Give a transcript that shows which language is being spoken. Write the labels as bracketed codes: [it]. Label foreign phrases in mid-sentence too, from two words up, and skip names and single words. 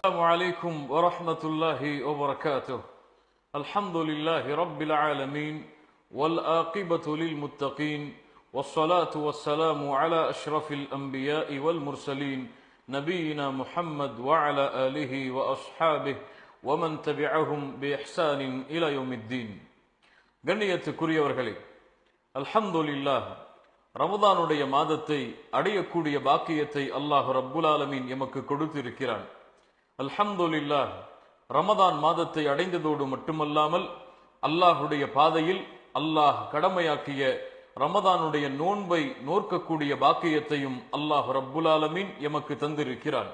[ar] السلام عليكم ورحمة الله وبركاته. الحمد لله رب العالمين والعاقبة للمتقين والصلاة والسلام على أشرف الأنبياء والمرسلين نبينا محمد وعلى آله وأصحابه ومن تبعهم بإحسان إلى يوم الدين. [ta] கண்ணியத்துக்குரியவர்களே, அல்ஹம்துலில்லாஹ், ரமதானுடைய மாதத்தை அடையக்கூடிய பாக்கியத்தை [ar] الله رب العالمين [ta] எமக்கு கொடுத்திருக்கிறான். அல்ஹம்துலில்லாஹ், ரமதான் மாதத்தை அடைந்ததோடு மட்டுமல்லாமல் அல்லாஹுடைய பாதையில் அல்லாஹ் கடமையாக்கிய ரமதானுடைய நோன்பை நோற்கக்கூடிய பாக்கியத்தையும் [ar] الله رب العالمين [ta] எமக்கு தந்திருக்கிறான்.